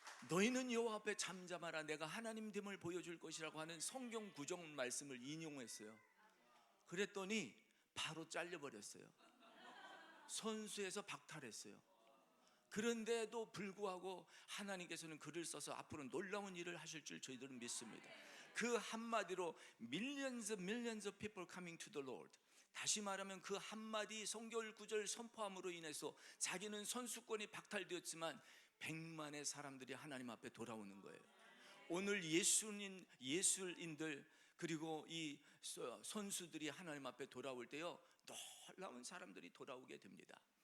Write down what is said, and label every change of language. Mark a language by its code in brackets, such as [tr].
[ko] 너희는 여호와 앞에 잠잠하라 내가 하나님 됨을 보여줄 것이라고 하는 성경 구정 말씀을 인용했어요. 그랬더니 바로 잘려버렸어요. 선수에서 박탈했어요. 그런데도 불구하고 하나님께서는 그를 써서 앞으로 놀라운 일을 하실 줄 저희들은 믿습니다. 그 한마디로 [en] millions of people coming to the Lord. [ko] 다시 말하면 그 한마디 성결 구절 선포함으로 인해서 자기는 선수권이 박탈되었지만 100만의 사람들이 하나님 앞에 돌아오는 거예요. 오늘 예술인들 그리고 이 선수들이 하나님 앞에 돌아올 때요, 놀라운 사람들이 돌아오게 됩니다.